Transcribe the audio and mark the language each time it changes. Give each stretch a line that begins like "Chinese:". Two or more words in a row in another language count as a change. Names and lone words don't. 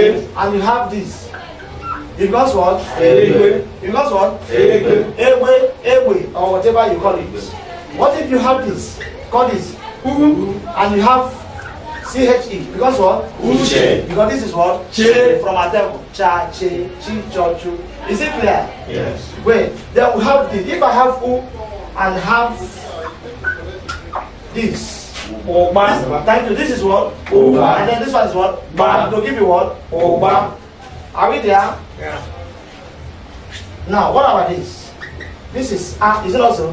English: And you have this. It becomes what? Egbe. It becomes what? Egbe. Egbe, or whatever you call it. What if you have this? Call this and you have CHE, because what? Uche. Because this is what? Che. From a temple. Cha, che, chi, cho, chu. Is it clear? Yes. Wait, then we have this. If I have U and have this. Oba. Thank you. This is what? Oba. And then this one is what? Ba. To give you what? Oba. Are we there? Yeah. Now, what about this? This is A, is it also?